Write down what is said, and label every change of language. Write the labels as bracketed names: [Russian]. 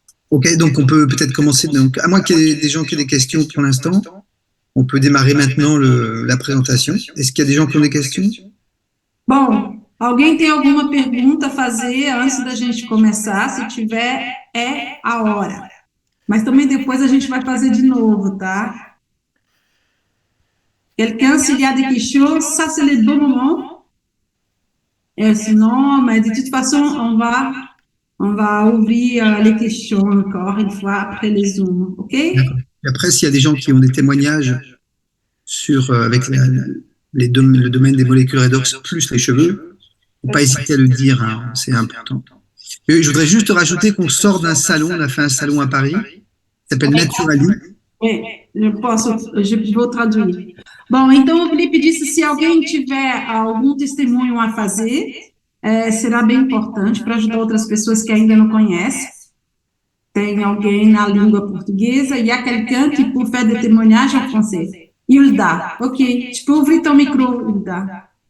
[French] Ok, donc on peut peut-être commencer, donc, à moins qu'il y ait des gens qui aient des questions pour l'instant, on peut démarrer maintenant la présentation. Est-ce qu'il y a des gens qui ont des questions? [Portuguese] Bom, alguém tem alguma pergunta a fazer antes da gente começar? Se tiver, é a hora. Mas também depois a gente vai fazer de novo, tá? [French] Quelqu'un, s'il y a des questions, ça c'est le bon moment. Et sinon, mais de toute façon, on va ouvrir les questions encore une fois après les Zooms, ok? Et après, s'il y a des gens qui ont des témoignages avec le domaine des molécules redox plus les cheveux. Faut pas hésiter à le dire, hein, c'est important. Et je voudrais juste rajouter qu'on sort d'un salon, on a fait un salon à Paris, qui s'appelle Naturali. [Portuguese] Eu vou traduzir. Bom, então o Felipe disse: se alguém tiver algum testemunho a fazer, será bem importante para ajudar outras pessoas que ainda não conhecem. Tem alguém na língua portuguesa, [French] il y a quelqu'un qui peut faire des témoignages en français. Hilda, ok, tu peux ouvrir ton micro, Hilda.